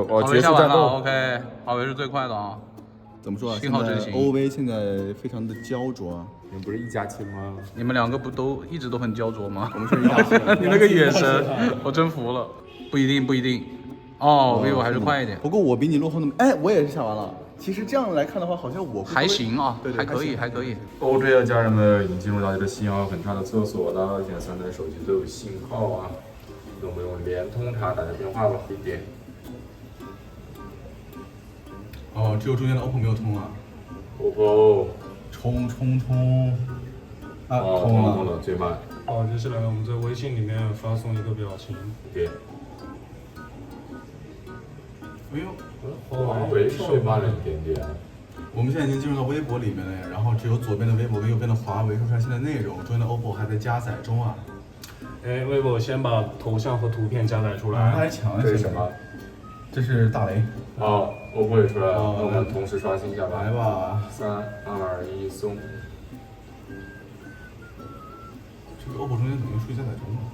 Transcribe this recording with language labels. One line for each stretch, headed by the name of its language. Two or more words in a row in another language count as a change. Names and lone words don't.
Chinese: 哦，華為下完了 ，OK， 華為是最快的啊。怎麼說啊？信號真行。 OV 現在非常的焦灼。你們不是一家親嗎？你們2個不都一直都很焦灼嗎？我們是一家親。你那個眼神，我真服了。不一定。哦，vivo 還是快一點。不過我比你落後那麼，哎，我也是下完了。其實這樣來看的話，好像我還行啊，對，還可以。 OJ 的家人們已經進入到這個信號很差的廁所了，現在3台手機都有信號啊。那我們用聯通卡打個電話吧，一點。哦，只有中間的 OPPO 沒有通啊。 OPPO 衝啊，通了，最慢。好，接下來我們在微信裡面發送一個表情。點。哎呦，華為稍微慢了一點點。我們現在已經進入到微博裡面了呀，然後只有左邊的微博跟右邊的華為說出來新的內容，中間的 OPPO 還在加載中啊。哎，微博先把頭像和圖片加載出來。他還搶了，這是什麼？這是大雷。哦，OPPO 也出來了，那我們同時刷新一下吧。來吧，3、2、1，送。這個 OPPO 中間怎麼又數據加載中了？